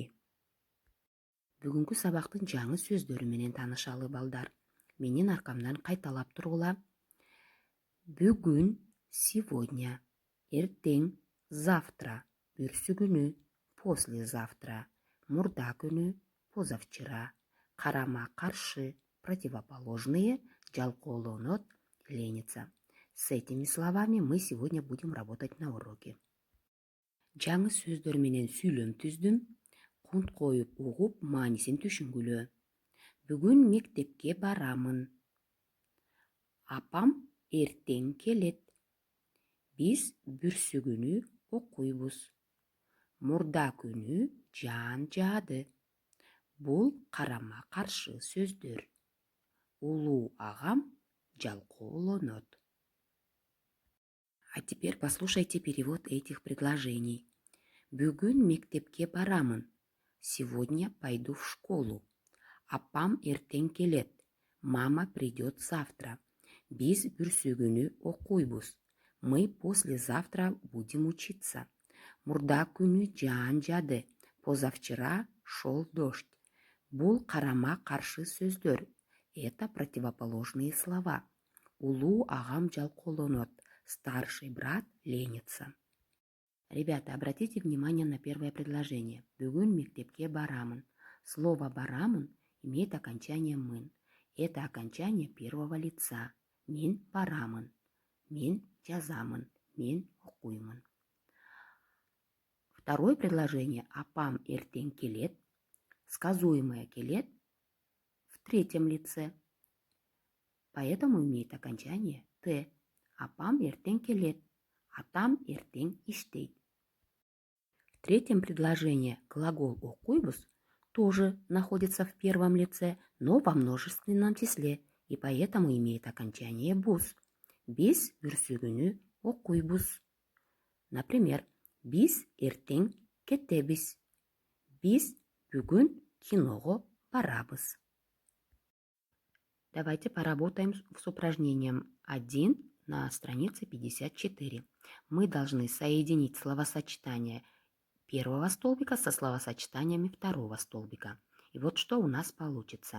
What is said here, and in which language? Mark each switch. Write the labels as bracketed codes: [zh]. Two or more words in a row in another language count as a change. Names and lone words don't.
[ky] Бүгүнкү сабактын жаңы сөздөрү менен таанышалы балдар. Менин аркамдан кайталап тургула. Бүгүн, сегодня, эртең, завтра, бүрсү күнү, послезавтра, мурда күнү, позавчера, карама каршы, [ru] противоположные, жалкоолонот, лениться. С этими словами мы сегодня будем работать на уроке. [ky] Жаңы сөздөр менен сүйлөм түздүм. Кунт коюп угуп, маанисин түшүнгүлө. Бүгүн мектепке барамын. Апам эртең келет. Биз бүрсү күнү окуйбуз. Мурда күнү жаан жаады. Бул карама каршы сөздөр. Улуу агам жалкоолонот. [ru] А теперь послушайте перевод этих предложений. [ky] Бүгүн мектепке барамын. [ru] Сегодня пойду в школу. [ky] Апам эртең келет. [ru] Мама придет завтра. [ky] Биз бүрсү күнү окуйбуз. [ru] Мы послезавтра будем учиться. [ky] Мурда күнү жаан жаады. [ru] Позавчера шел дождь. [ky] Бул карама каршы сөздөр. [ru] Это противоположные слова. [ky] Улуу агам жалкоолонот. [ru] Старший брат ленится. Ребята, обратите внимание на первое предложение. [ky] Бүгүн мектепке барамын. [ru] Слово «барамын» имеет окончание «мын». Это окончание первого лица. [ky] Мен барамын. Мен жазамын. Мен окуймын. [ru] Второе предложение [ky] «апам эртең келет». [ru] Сказуемое «келет» в третьем лице. Поэтому имеет окончание «т». [ky] Апам эртең келет. Атам эртең иштейт. [ru] В третьем предложении глагол окуйбуз тоже находится в первом лице, но во множественном числе, и поэтому имеет окончание «буз». [ky] Биз бүрсү күнү окуйбуз. Например, биз эртең кетебиз. Биз бүгүн киного барабыз. [ru] Давайте поработаем с упражнением 1 на странице 54. Мы должны соединить словосочетание первого столбика со словосочетаниями второго столбика. И вот что у нас получится.